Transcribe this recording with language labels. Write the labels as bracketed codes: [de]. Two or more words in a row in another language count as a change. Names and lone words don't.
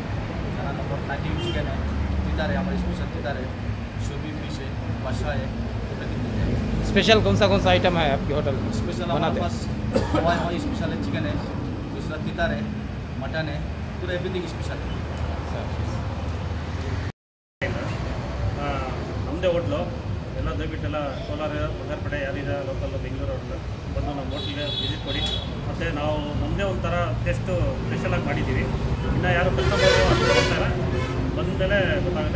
[hi] खाना नंबर 30 चिकन है। स्पेशल कौन सा आइटम है आपके होटल में स्पेशल हमारे बनाते पास हवाई स्पेशल है, चिकन है, दूसरा तितर है, मटन है, पूरा एवरीथिंग स्पेशल है। [kn] ನಮ್ಮದೇ ಹೋಟ್ಲು ಎಲ್ಲ ದಯವಿಟ್ಟೆಲ್ಲ ಕೋಲಾರ ಬಂಗಾರಪೇಟೆ ಯಾರಿದೆ ಲೋಕಲ್ ಬೆಂಗಳೂರು ಹೋಟ್ಲು ಬಂದು ನಮ್ಮ ಹೋಟ್ಲಿಗೆ ವಿಸಿಟ್ ಕೊಡಿ. ಮತ್ತು ನಾವು ನಮ್ಮದೇ ಒಂಥರ ಟೇಸ್ಟು ಸ್ಪೆಷಲಾಗಿ ಮಾಡಿದ್ದೀವಿ. ಇನ್ನು ಯಾರು ಕಸ್ಟಮರು ಅಂತ ಬರ್ತಾರೆ, ಬಂದಮೇಲೆ ಗೊತ್ತಾಗುತ್ತೆ.